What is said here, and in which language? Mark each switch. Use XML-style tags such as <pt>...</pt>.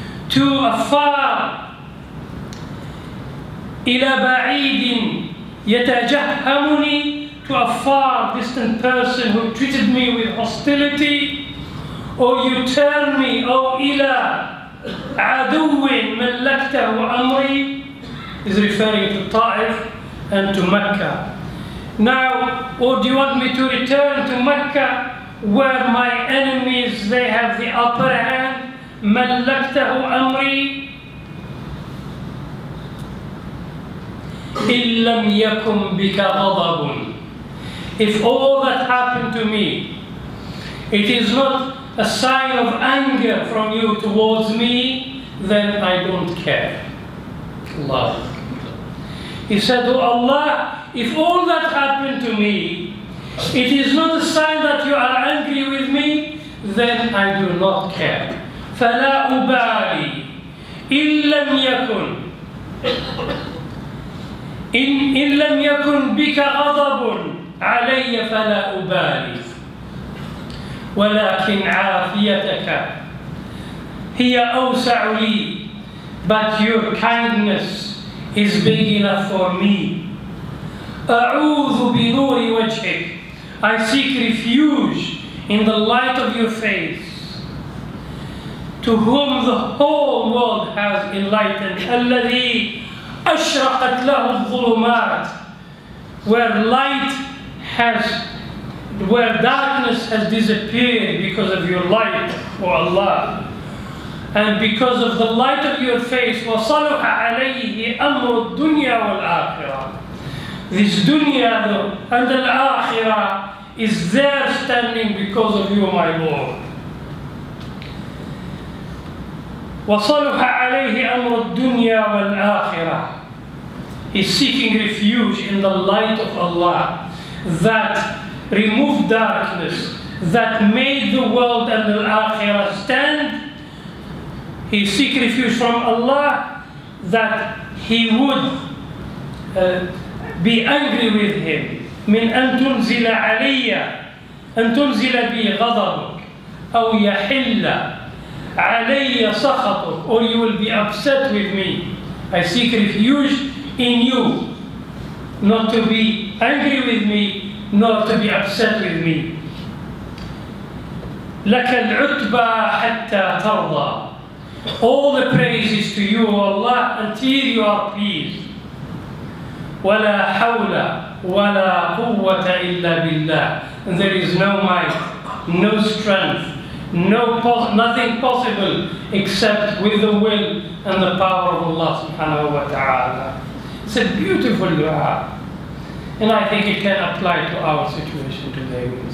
<en>To afar,</en> <ar>Ila ba'idin yatajahhamuni,</ar> <en>to a far distant person who treated me with hostility, or you turn me, O</en> <ar>ila aduwin mallaktahu amri,</ar> <en>is referring to Ta'if and to Mecca. Now, or do you want me to return to Mecca where my enemies, they have the upper hand?</en> <ar>Mallaktahu amri, إِن لَمْ يَكُنْ بِكَ غَضَبٌ.</ar> <en>If all that happened to me, it is not a sign of anger from you towards me, then I don't care. Allah. He said, Oh Allah, if all that happened to me, it is not a sign that you are angry with me, then I do not care.</en> <ar>فَلَا أُبَالِي إِن لَمْ يَكُنْ إن لم يكن بك غضب علي فلا أبالي ولكن عافيتك هي أوسع لي,</ar> <en>but your kindness is big enough for me.</en> <ar>أعوذ بنور وجهك,</ar> <en>I seek refuge in the light of your face, to whom the whole world has enlightened.</en> <ar>الذي أشرقت له الظلمات,</ar> <en>where light has, where darkness has disappeared because of your light, O Allah, and because of the light of your face.</en> <ar>وصلح عليه أمر الدنيا والآخرة.</ar> <en>This dunya and al-akhirah is there standing because of you, my Lord.</en> <ar>وصلح عليه أمر الدنيا والآخرة.</ar> <en>He's seeking refuge in the light of Allah that removed darkness, that made the world and the akhirah stand. He seeks refuge from Allah that he would be angry with him.</en> <ar>من أن تنزل علي أن تنزل بي غضبك أو يحل علي سخطك,</ar> <en>or you will be upset with me. I seek refuge in you, not to be angry with me, not to be upset with me.</en> <ar>لك العتبى حتى ترضى.</ar> <en>All the praise is to you, Allah, until you are pleased.</en> <ar>ولا حول ولا قوة إلا بالله.</ar> <en>And there is no might, no strength, nothing possible except with the will and the power of Allah subhanahu wa ta'ala. It's a beautiful dua, and I think it can apply to our situation today.</en>